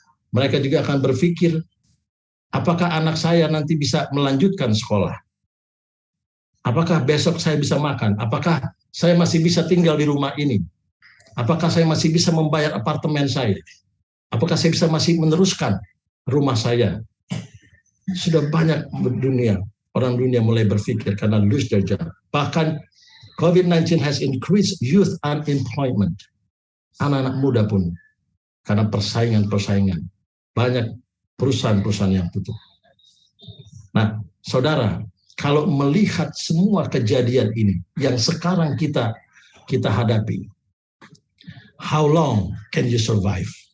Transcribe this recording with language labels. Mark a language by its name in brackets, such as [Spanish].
[Indonesian] Mereka juga akan berpikir, apakah anak saya nanti bisa melanjutkan sekolah? Apakah besok saya bisa makan? Apakah saya masih bisa tinggal di rumah ini? Apakah saya masih bisa membayar apartemen saya? Apakah saya bisa masih meneruskan rumah saya? Sudah banyak orang dunia mulai berpikir karena [English] lose their job. [Indonesian] Bahkan [English] COVID-19 has increased youth unemployment. [Indonesian] Anak-anak muda pun karena persaingan. Banyak perusahaan-perusahaan yang tutup. Nah, saudara, kalau melihat semua kejadian ini yang sekarang kita hadapi, [English] how long can you survive?